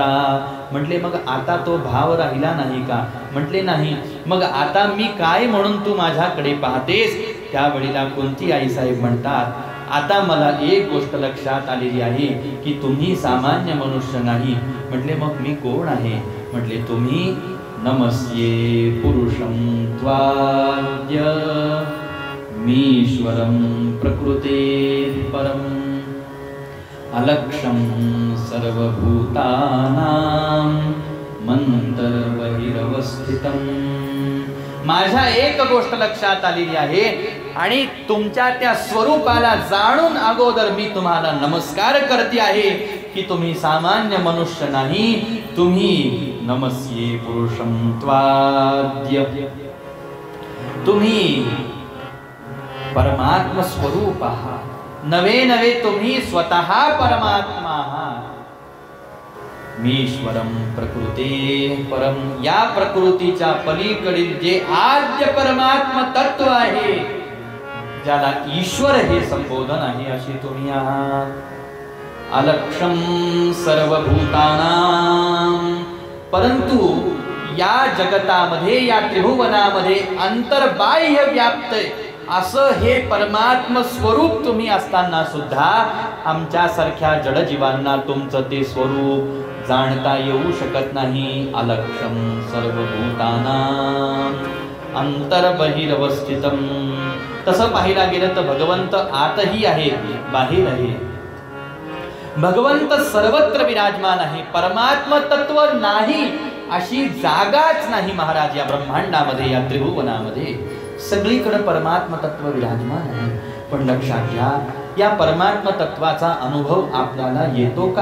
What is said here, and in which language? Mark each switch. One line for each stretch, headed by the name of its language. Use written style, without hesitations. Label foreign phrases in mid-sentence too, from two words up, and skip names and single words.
Marathi: म्हटले मग आता तो भाव राहिला नाही का? म्हटले नाही. मग आता मी काय म्हणून तू माझ्याकडे पाहतेस? त्यावेळेला कुंती आई साहेब म्हणतात, आता मला एक गोष्ट लक्षात आलेली आहे की तुम्ही सामान्य मनुष्य नाही. म्हटले मग मी कोण आहे? म्हटले तुम्ही
Sanskrit: नमस्ये पुरुषं त्वाद्य मीश्वरं प्रकृते परम अलक्षं सर्वभूतानां मंतर्बहिरवस्थितं.
Marathi: माझ्या एक गोष्ट लक्षात आलेली आहे आणि तुमच्या त्या स्वरूपाला जाणून अगोदर मी तुम्हाला नमस्कार करते आहे की तुम्ही सामान्य मनुष्य नाही, तुम्ही
Sanskrit: नमस्ये पुरुषं त्वाद्य,
Marathi: तुम्ही परमात्म स्वरूप आहात, नवे नवे तुम्ही स्वतः परमात्मा आहात.
Sanskrit: मीश्वरम प्रकृते परम,
Marathi: या प्रकृतीच्या पलीकडील जे आद्य परमात्म तत्व आहे, ज्याला ईश्वर हे संबोधन आहे, अशी तुम्ही आहात.
Sanskrit: अलक्षम सर्वभूतानां,
Marathi: परंतु या जगतामध्ये, या त्रिभुवनामध्ये अंतर्बाह्य व्याप्त असं हे परमात्म स्वरूप तुम्ही असताना सुद्धा आमच्या सारख्या जडजीवांना तुमचं ते स्वरूप जाणता येऊ शकत नाही.
Sanskrit: अलक्षम सर्वभूतानां अंतर्बहिरवस्थितं.
Marathi: तसं पाहिला गेलं तर भगवंत आतही आहे, बाहेर आहे. भगवंत सर्वत्र विराजमान आहे. परमात्म तत्व नाही अशी जागाच नाही महाराज या ब्रह्मांडामध्ये, या त्रिभुवनामध्ये. सगळीकडे परमात्म तत्व विराजमान आहे. पण लक्षात घ्या, या परमात्म तत्वाचा अनुभव आपल्याला येतो का?